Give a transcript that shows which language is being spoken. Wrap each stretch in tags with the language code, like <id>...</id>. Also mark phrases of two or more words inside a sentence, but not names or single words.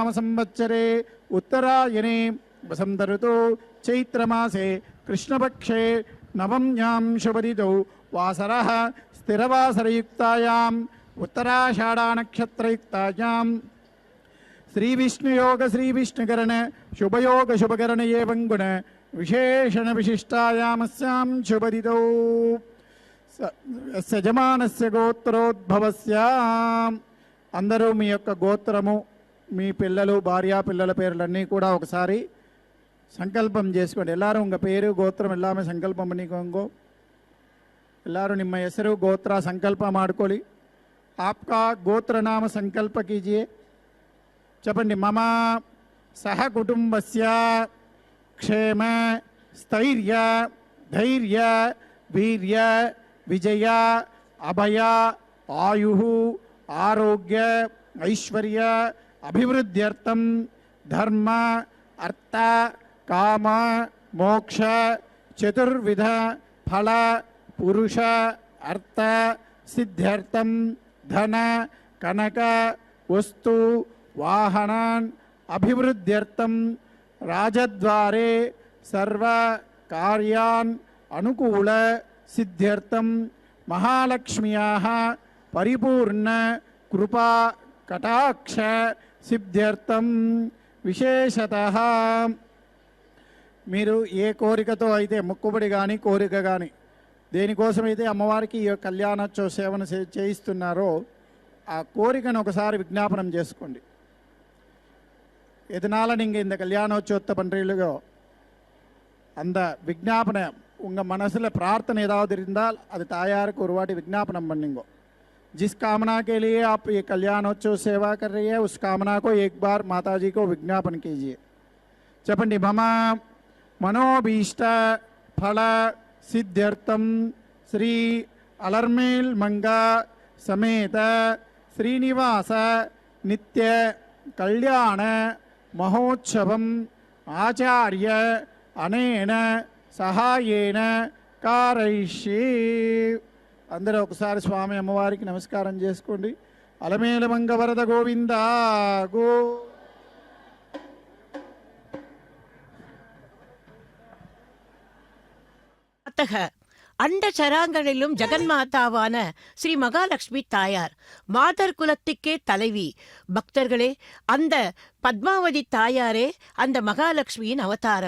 <sa>संवत्सरे उत्तरायणे वसंत ऋतौ चैत्रमासे कृष्णपक्षे नवम्यां शुभतिथौ वासरः स्थिरवासरयुक्तायाम् उत्तराषाढानक्षत्रयुक्तायां श्रीविष्णुयोग श्रीविष्णुकरण शुभयोग शुभकरण एवं गुण विशेषण विशिष्टायामस्यां शुभतिथौ యజమానస్య గోత్రోద్భవస్య.</sa> <te>అందరూ మీ యొక్క గోత్రము, మీ పిల్లలు, భార్యా పిల్లల పేర్లన్నీ కూడా ఒకసారి సంకల్పం చేసుకోండి.</te> <ta>ಎಲ್ಲರೂ உங்கள் பேரு கோத்திரம் எல்லாமே சங்கல்பம் பண்ணிக்கோங்க.</ta> <kn>ಎಲ್ಲರೂ ನಿಮ್ಮ ಹೆಸರು ಗೋತ್ರ ಸಂಕಲ್ಪ ಮಾಡ್ಕೊಳ್ಳಿ.</kn> <hi>आपका गोत्र नाम संकल्प कीजिए.</hi> <sa>చెప్పండి. మమ సహ కుటుంబస్య క్షేమ స్థైర్య ధైర్య వీర్య विजय अभय आयु आरोग्य ऐश्वर्य अभिवृद्ध्यर्थं धर्म अर्थ काम मोक्ष चतुर्विध फल पुरुष अर्थ सिद्ध्यर्थं धन कनक वस्तु वाहनान् अभिवृद्ध्यर्थं राजद्वारे सर्व कार्यान् अनुकूल सिद्ध्यर्थं महालक्ष्म्याः परिपूर्ण कृपा कटाक्ष సిద్ధ్యర్థం విశేషతః</sa> <te>మీరు ఏ కోరికతో అయితే మొక్కుబడి కానీ కోరిక కానీ దేనికోసమైతే అమ్మవారికి ఈ కళ్యాణోత్సవ సేవను చేయిస్తున్నారో ఆ కోరికను ఒకసారి విజ్ఞాపనం చేసుకోండి.</te> <ta>எதனால நீங்கள் இந்த கல்யாணோற்சவத்தை பண்ணுறீங்களோ அந்த விஜாபனை உங்கள் மனசில் பிரார்த்தனை ஏதாவது இருந்தால் அது தாயாருக்கு ஒரு வாட்டி விஜாபனம் பண்ணுங்க.</ta> <hi>जिस कामना के लिए आप ये कल्याणोत्सव सेवा कर रही है उस कामना को एक बार माता जी को विज्ञापन कीजिए.</hi> <sa>చెప్పండి మమ మనోభీష్ట ఫల సిద్ధ్యర్థం శ్రీ అలర్మేల్ మంగ సమేత శ్రీనివాస నిత్య కళ్యాణ మహోత్సవం ఆచార్య అనేన సహాయేన కారయిష్యే.</sa> <te>అందరూ ఒకసారి స్వామి అమ్మవారికి నమస్కారం చేసుకోండి. అలమేల మంగ వరద గోవింద గో.</te> <ta>அத்தக அண்ட சராங்களிலும் ஜெகன்மாதாவான ஸ்ரீ மகாலட்சுமி தாயார் மாதர் குலத்துக்கே தலைவி. பக்தர்களே, அந்த பத்மாவதி தாயாரே அந்த மகாலட்சுமியின் அவதாரம்.</ta>